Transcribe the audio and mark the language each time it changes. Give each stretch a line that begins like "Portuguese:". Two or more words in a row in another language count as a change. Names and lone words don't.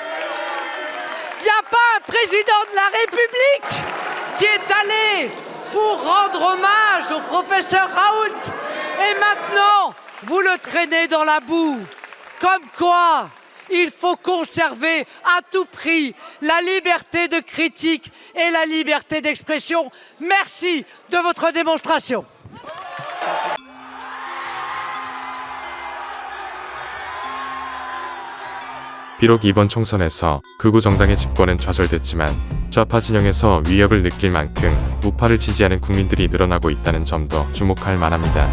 French: Il n'y a pas un président de la République qui est allé pour rendre hommage au professeur Raoult? Et maintenant, vous le traînez dans la boue. Comme quoi, il faut conserver à tout prix la liberté de critique et la liberté d'expression. Merci de votre démonstration.
Korean: 비록 이번 총선에서 극우 정당의 집권은 좌절됐지만 좌파 진영에서 위협을 느낄 만큼 우파를 지지하는 국민들이 늘어나고 있다는 점도 주목할 만합니다.